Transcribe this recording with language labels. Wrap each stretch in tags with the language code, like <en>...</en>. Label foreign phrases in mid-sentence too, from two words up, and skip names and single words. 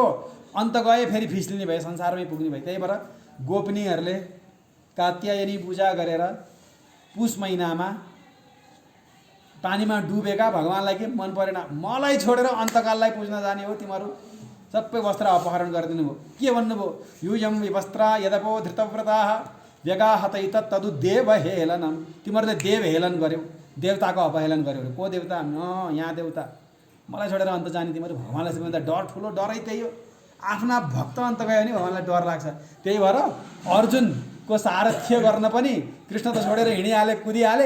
<ne>अन्त गए फेरि फिस्लिने भए, संसारमै पुग्ने भए। त्यही भएर गोपनीहरूले कात्यायनी पूजा गरेर पुष महिनामा पानीमा डुबेका भगवान्लाई के मन परेन, मलाई छोडेर अन्तकाललाई पुज्न जाने हो तिमीहरू, सबै वस्त्र अपहरण गरिदिनु भयो। के भन्नुभयो?</ne> <sa>युयम विवस्त्रा यदपो धृतव्रताः व्यगाहतै तद्दु देवहेलनम।</sa> <ne>तिमीहरूले देवहेलन गर्यौ, देवताको अपहेलन गर्यौ। को देवता? न यहाँ देवता। मलाई छोडेर अन्त जाने तिमीहरू। भगवान्लाई सबैभन्दा डर, ठुलो डरै त्यही हो। आफ्ना भक्त अन्त गयो भने भगवान्लाई डर लाग्छ। त्यही भएर अर्जुनको सारथ्य गर्न पनि कृष्ण त छोडेर हिँडिहाले, कुदिहाले।</ne>